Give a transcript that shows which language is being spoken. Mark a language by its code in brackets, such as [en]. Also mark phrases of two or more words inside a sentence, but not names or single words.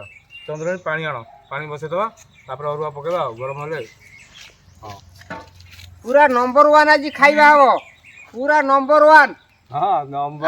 [or] ଚନ୍ଦ୍ରରେ ପାଣି ଆଣ, ପାଣି ବସେଇଦେବା। ତାପରେ ଅରୁଆ ପକେଇବା ଆଉ ଗରମ ହେଲେ। ହଁ ପୂରା ନମ୍ବର 1 ଆଜି ଖାଇବା ହବ ପୂରା ନମ୍ବର 1 ହଁ ନମ୍ବର